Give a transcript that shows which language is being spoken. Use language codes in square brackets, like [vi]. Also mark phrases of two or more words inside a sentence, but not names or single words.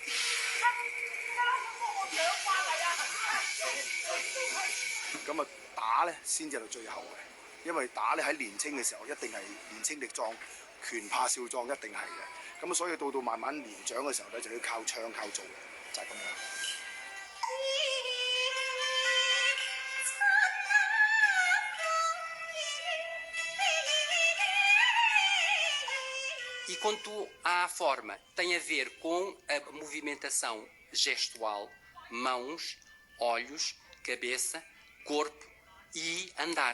[yue] 咁啊打咧先至係最後嘅，因為打咧喺年青嘅時候一定係年青力壯。拳怕少壯一定係嘅。咁所以到慢慢年長嘅時候咧，就要靠唱靠做嘅，就係咁樣。 [pt] E quanto à forma, tem a ver com a movimentação gestual, mãos, olhos, cabeça, corpo e andar.